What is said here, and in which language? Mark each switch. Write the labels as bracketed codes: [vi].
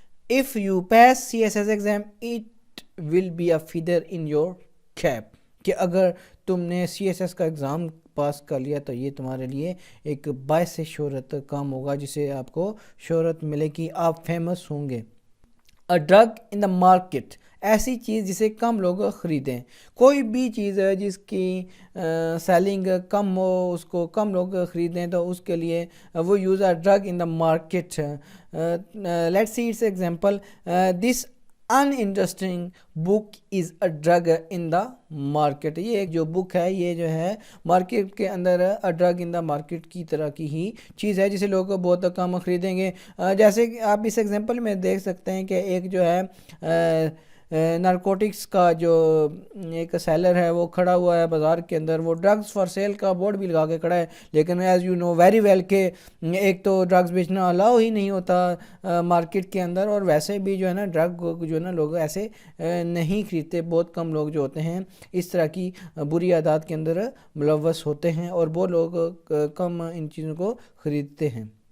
[en] if you pass CSS exam it will be a feather in your cap. [ur] کہ اگر تم نے CSS کا ایگزام پاس کر لیا تو یہ تمہارے لیے ایک باعث شہرت کام ہوگا, جسے آپ کو شہرت ملے گی, آپ فیمس ہوں گے. [en] A drug in the market. [ur] ایسی چیز جسے کم لوگ خریدیں. کوئی بھی چیز ہے جس کی سیلنگ کم ہو, اس کو کم لوگ خریدیں, تو اس کے لیے وہ use [en] a drug in the market. Let's see its example. This uninteresting book is a drug in the market. [ur] یہ ایک جو بک ہے یہ جو ہے مارکیٹ کے اندر [en] a drug in the market [ur] کی طرح کی ہی چیز ہے جسے لوگ بہت کم خریدیں گے. جیسے کہ آپ اس ایگزامپل میں دیکھ سکتے ہیں کہ ایک جو ہے نارکوٹکس کا جو ایک سیلر ہے وہ کھڑا ہوا ہے بازار کے اندر, وہ ڈرگز فار سیل کا بورڈ بھی لگا کے کھڑا ہے, لیکن [en] as you know very well [ur] کہ ایک تو ڈرگز بیچنا الاؤ ہی نہیں ہوتا مارکیٹ کے اندر, اور ویسے بھی جو ہے نا ڈرگ جو ہے نا لوگ ایسے نہیں خریدتے, بہت کم لوگ جو ہوتے ہیں اس طرح کی بری عادات کے اندر ملوث ہوتے ہیں, اور وہ لوگ کم ان چیزوں کو خریدتے ہیں.